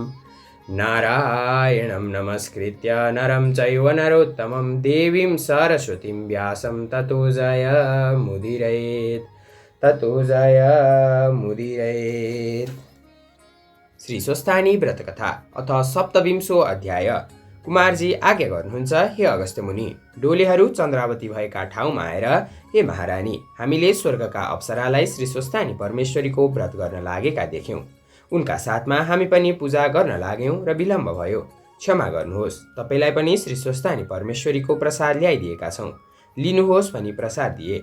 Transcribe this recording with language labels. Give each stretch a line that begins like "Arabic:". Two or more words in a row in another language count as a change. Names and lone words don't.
Sanskrit: नारायणं नमस्कृत्य नरं चैव नरोत्तमं देवीं सरस्वतीं व्यासं ततो जयमुदीरयेत्। श्री स्वस्थानी व्रत कथा अथ सप्तविंशो अध्याय।
Nepali: कुमारजी आज्ञा गर्नुहुन्छ, हे अगस्त्य मुनि, डोलेहरू चन्द्रावती भएका ठाउँमा आएर, हे महारानी, हामीले स्वर्गका अप्सरालाई श्री स्वस्थानी परमेश्वरीको व्रत गर्न लागेका देख्यौँ। उनका साथमा हामी पनि पूजा गर्न लाग्यौँ र विलम्ब भयो। क्षमा गर्नुहोस्, तपाईँलाई पनि श्री स्वस्थानी परमेश्वरीको प्रसाद ल्याइदिएका छौँ, लिनुहोस् भनी प्रसाद दिए।